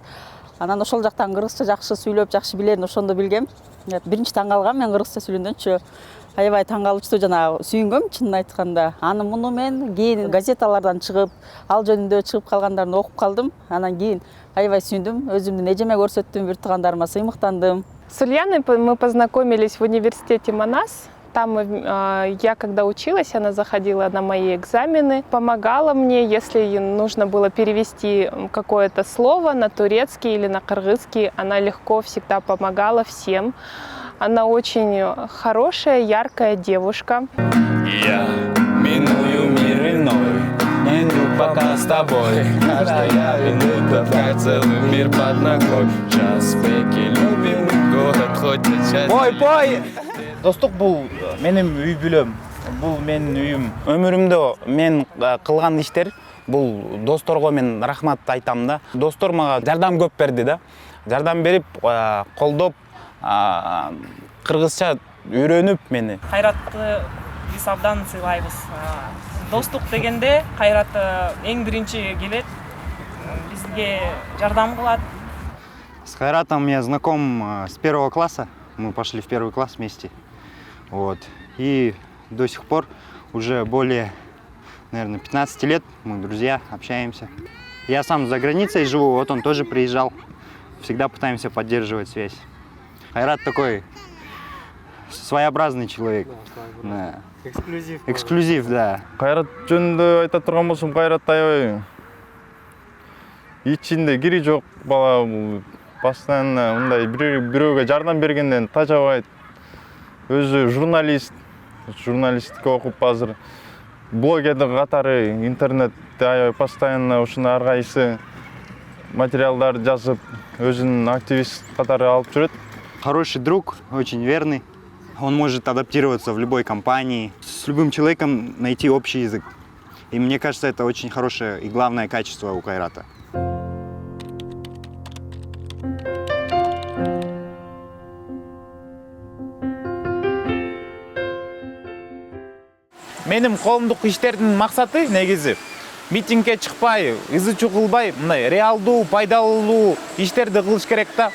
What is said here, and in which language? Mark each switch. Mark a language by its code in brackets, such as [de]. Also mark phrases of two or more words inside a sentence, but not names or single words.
[ky] Анан ошол жактан кыргызча жакшы сүйлөп, жакшы билерин ошондо билгем. Биринчи таң калгам мен кыргызча сүйлөгөнчү. Аябай таң калычтуу, жана сүйүнгөм чынын айтканда. Аны муну мен кийин газеталардан чыгып, ал жөнүндө чыгып калгандарын окуп калдым. Анан кийин аябай сүйүндүм, өзүмдүн эжеме көрсөттүм, бир туугандарыма сыймыктандым. [ru] С Ульяной мы познакомились в университете Манас. Там я, когда училась, она заходила на мои экзамены, помогала мне, если нужно было перевести какое-то слово на турецкий или на кыргызский, она легко всегда помогала всем. Она очень хорошая, яркая девушка. Я миную мир иной, не иду пока с тобой. Каждая минута как целый мир под ногой. Час пеки любим, город хочет часть. Пой! [ky] Достук бул менин үй бүлөм, бул менин үйүм. Өмүрүмдө мен кылган иштер, бул досторго мен рахмат айтам да. Достор мага жардам көп берди да. Жардам берип, колдоп, кыргызча үйрөнүп мени. Кайратты биз абдан сыйлайбыз. Достук дегенде Кайрат эң биринчи келет, бизге жардам кылат. [ru] С Кайратом я знаком с 1 класса. Мы пошли в 1 класс вместе. Вот. И до сих пор уже более, наверное, 15 лет мы друзья, общаемся. Я сам за границей живу, вот он тоже приезжал. Всегда пытаемся поддерживать связь. Кайрат такой своеобразный человек. Да. Эксклюзив. Эксклюзив, да. [ky] Кайрат жөнүндө айта турган болсом, Кайрат аябай ичинде кири жок бала, постоянно мындай бирөөгө жардам бергенден тажабайт. Өзү журналистика окуп азыр блогер катары интернетте аябай постоянно ушундай ар кайсы материалдар жазып, өзүнүн активист катары алып жүрөт. [ru] Хороший друг, очень верный. Он может адаптироваться в любой компании, с любым человеком найти общий язык. И мне кажется, это очень хорошее и главное качество у Кайрата. [ky] Менин коомдук иштердин максаты негизи митингге чыкпай, ызы чукулбай, мындай реалдуу, пайдалуу иштерди кылыш керек да.